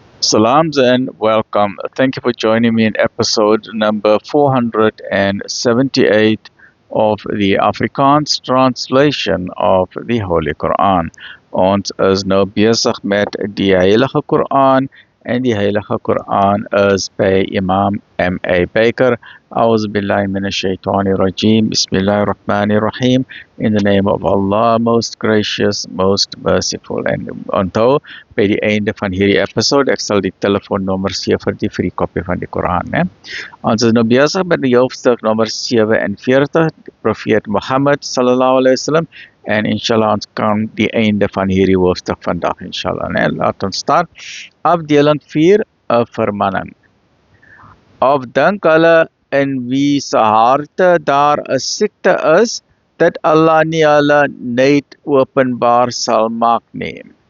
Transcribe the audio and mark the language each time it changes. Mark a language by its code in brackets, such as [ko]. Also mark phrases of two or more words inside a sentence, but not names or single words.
[en] Salams and welcome. Thank you for joining me in episode number 478 of the Afrikaans translation of the Holy Quran. [af] Ons is nou besig met die Heilige Quran en die Heilige Quran is by Imam M.A. Baker. [ar] أعوذ بالله من الشيطان الرجيم. بسم الله الرحمن الرحيم. [en] In the name of Allah, most gracious, most merciful. [af] En onthou, by die einde van hierdie episode, ek sal die telefoonnommer gee vir die free kopie van die Koran. Ons is nou besig met die hoofstuk nommer 47, die profeet Mohammed [ar] صلى الله عليه وسلم, [af] en inshallah ons kan die einde van hierdie hoofstuk vandag inshallah. Laat ons start. Afdeling 4, 'n vermanning. Of dink hulle in wie se harte daar 'n siekte is, dat Allah nie hulle net openbaar sal maak nie.